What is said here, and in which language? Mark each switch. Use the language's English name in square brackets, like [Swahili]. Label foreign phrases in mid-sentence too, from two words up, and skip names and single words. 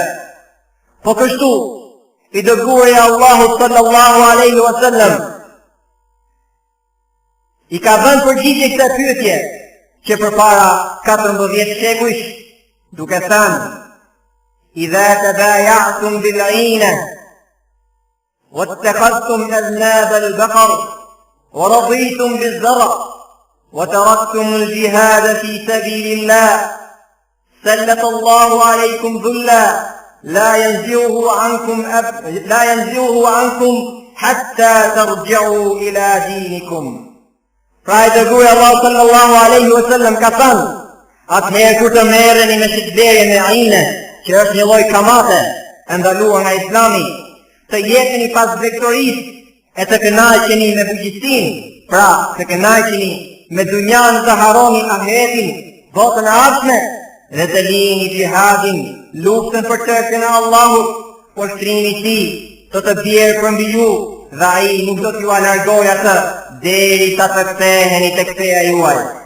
[Albanian] Po kështu, i dërguari i Allahut [Arabic] صلى الله عليه وسلم [Albanian] i ka vënë përgjigje kësaj pyetje që përpara 14 shekujsh, duke thënë: [Arabic] "إذا تبايعتم بالعينة واتخذتم أذناب البقر ورضيتم بالزرع وتركتم الجهاد في سبيل الله سلط الله عليكم ذلا لا ينزعه عنكم حتى ترجعوا إلى دينكم." [Albanian] Pra i dërguari Allah [Arabic] صلى الله عليه وسلم [Albanian] ka thënë: atëherë kur të merreni me shitblerje me ajne, që është një lloj kamate e ndaluar nga Islami, të jeteni pas vektorisë e të kënaqeni me bujqësinë, pra të kënaqeni me dunjan, të harroni ahiretin, botën e ardhshme, dhe të lini jihadin, luftën për tërkën e Allahut, ushtrimi i tij do të bjerë përmbi ju dhe ai nuk do t'ju largojë atë deri sa të ktheheni tek feja juaj.